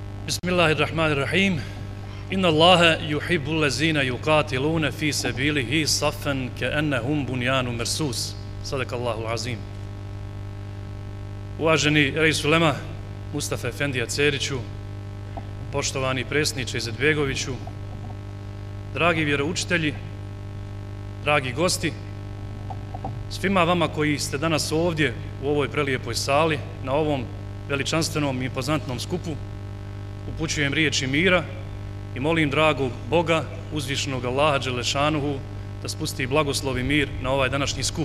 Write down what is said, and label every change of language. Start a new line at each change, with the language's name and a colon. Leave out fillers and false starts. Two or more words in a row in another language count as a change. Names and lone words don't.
Arabic: بسم الله الرحمن الرحيم. إن الله يحب الذين يقاتلون في سبيله صفا كأنهم بنيان مرصوص. صدق الله العظيم.
Bosnian: Uvaženi Reis ulema Mustafa Efendija Ceriću, poštovani predsjedniče Izetbegoviću, dragi vjeroučitelji, dragi gosti, svima vama koji ste danas ovdje u ovoj prelijepoj sali, na ovom veličanstvenom i impozantnom skupu, upućujem riječi mira i molim dragog Boga, uzvišenog Allaha Đelešanuhu, da spusti blagoslov i mir na ovaj današnji skup.